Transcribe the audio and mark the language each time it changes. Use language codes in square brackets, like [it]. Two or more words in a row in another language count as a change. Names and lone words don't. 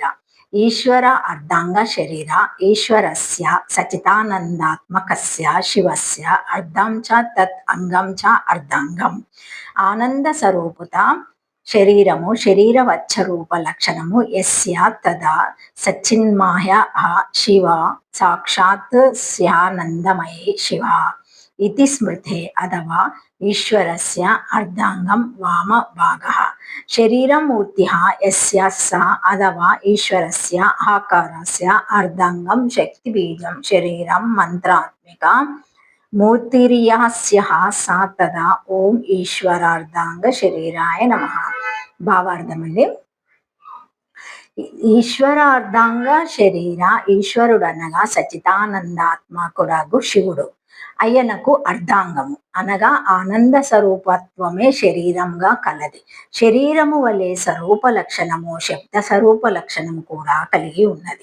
[sa] ఈశ్వర అర్ధాంగ శరీర ఈశ్వరస్య సచితానందాత్మకస్య శివస్య అర్ధం చ తత్ అంగం చ అర్ధాంగం. ఆనంద స్వరూపత శరీరము శరీరవచ్చ రూప లక్షణము యస్య తదా సచ్చిన్మాయ శివ సాక్షాత్ స్యానందమయే శివ इति स्मृते अथवा ईश्वरस्य अर्धांगं वाम भागः शरीरमूर्तिः यस्य स अथवा ईश्वरस्य आकारस्य अर्धांगं शक्तिबीजं शरीरं मंत्रात्मिका मूर्तिर्यस्यः सा तदा ओम ईश्वरार्धांग शरीराय नमः. [te] భావార్థమండి. ఈశ్వరార్ధాంగ శరీర ఈశ్వరుడనగా సచితానందాత్మకుడగు శివుడు. అయ్యనకు అర్ధాంగము అనగా ఆనంద స్వరూపత్వమే శరీరంగా కలది. శరీరము వలె స్వరూప లక్షణము శబ్ద స్వరూప లక్షణము కూడా కలిగి ఉన్నది.